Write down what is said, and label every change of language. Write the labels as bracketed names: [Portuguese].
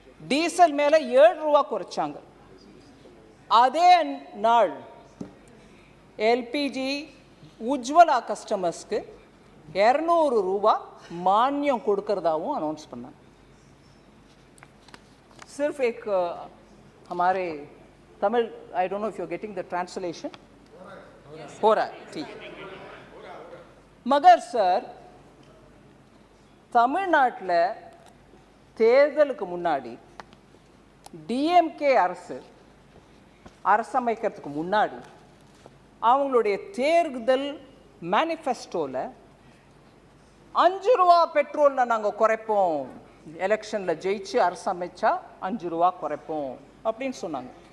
[Tamil] Diesel மேலே 7 ரூபா குறைச்சாங்க. அதே நாள் எல்பிஜி உஜ்வலா கஸ்டமர்ஸ்க்கு 200 ரூபா மானியம் கொடுக்கறதாவும் அனௌன்ஸ் பண்ணாங்க. [Hindi] सिर्फ एक हमारे Tamil, [English] I don't know if you are getting the translation, [Hindi] हो रहा है ठीक. मगर सर [Tamil] தமிழ்நாட்டில் தேர்தலுக்கு முன்னாடி டிஎம்கே அரசமைக்கிறதுக்கு முன்னாடி அவங்களுடைய தேர்தல் மேனிஃபெஸ்டோவில் 5 ரூபா பெட்ரோலில் நாங்கள் குறைப்போம், எலெக்ஷனில் ஜெயிச்சு அரசமைச்சா 5 ரூபா குறைப்போம் அப்படின்னு சொன்னாங்க.